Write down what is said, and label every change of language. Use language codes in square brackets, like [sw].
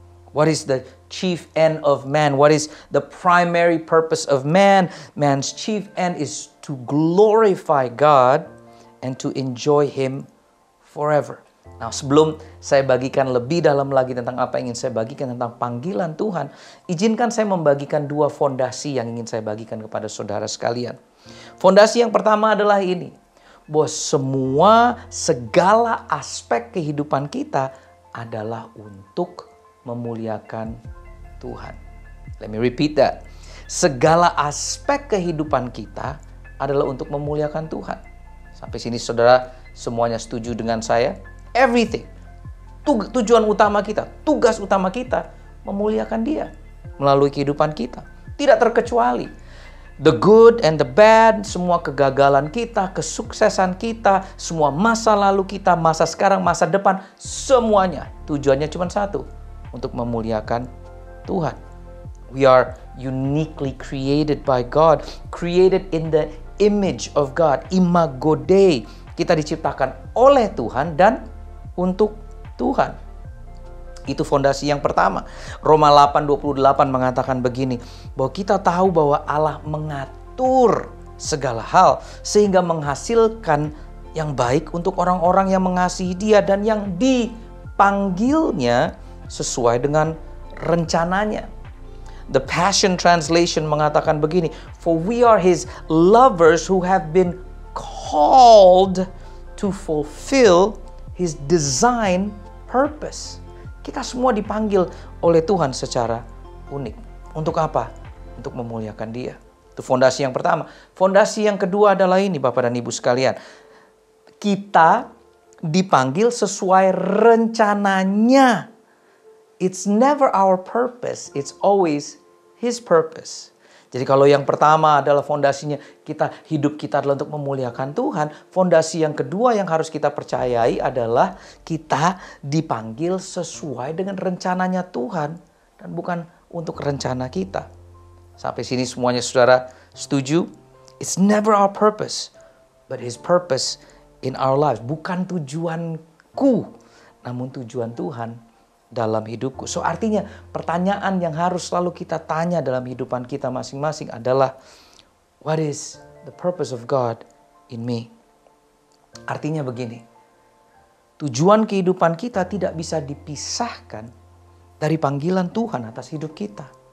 [en] What is the chief end of man? What is the primary purpose of man? Man's chief end is to glorify God and to enjoy Him forever. [id] Nah, sebelum saya bagikan lebih dalam lagi tentang apa yang ingin saya bagikan tentang panggilan Tuhan, izinkan saya membagikan dua fondasi yang ingin saya bagikan kepada saudara sekalian. Fondasi yang pertama adalah ini, bahwa segala aspek kehidupan kita adalah untuk memuliakan Tuhan. [en] Let me repeat that. [id] Segala aspek kehidupan kita adalah untuk memuliakan Tuhan. Sampai sini saudara semuanya setuju dengan saya? [en] Everything. [id] Tujuan utama kita, tugas utama kita memuliakan Dia melalui kehidupan kita. Tidak terkecuali. [en] The good and the bad, [id] semua kegagalan kita, kesuksesan kita, semua masa lalu kita, masa sekarang, masa depan, semuanya tujuannya cuma satu, untuk memuliakan Tuhan. [en] We are uniquely created by God, created in the image of God, imago Dei. [id] Kita diciptakan oleh Tuhan dan untuk Tuhan. Itu fondasi yang pertama. Roma 8:28 mengatakan begini, bahwa kita tahu bahwa Allah mengatur segala hal sehingga menghasilkan yang baik untuk orang-orang yang mengasihi Dia dan yang dipanggilnya sesuai dengan rencananya. [en] The Passion Translation [id] mengatakan begini, [en] for we are His lovers who have been called to fulfill His design purpose. [id] Kita semua dipanggil oleh Tuhan secara unik. Untuk apa? Untuk memuliakan Dia. Itu fondasi yang pertama. Fondasi yang kedua adalah ini, Bapak dan Ibu sekalian. Kita dipanggil sesuai rencananya. [en] It's never our purpose, it's always His purpose. [id] Jadi kalau yang pertama adalah fondasinya hidup kita adalah untuk memuliakan Tuhan. Fondasi yang kedua yang harus kita percayai adalah kita dipanggil sesuai dengan rencananya Tuhan. Dan bukan untuk rencana kita. Sampai sini semuanya saudara setuju? [en] It's never our purpose, but His purpose in our lives. [id] Bukan tujuanku, namun tujuan Tuhan dalam hidupku. So artinya pertanyaan yang harus selalu kita tanya dalam kehidupan kita masing-masing adalah, [en] what is the purpose of God in me? [id] Artinya begini, tujuan kehidupan kita tidak bisa dipisahkan dari panggilan Tuhan atas hidup kita.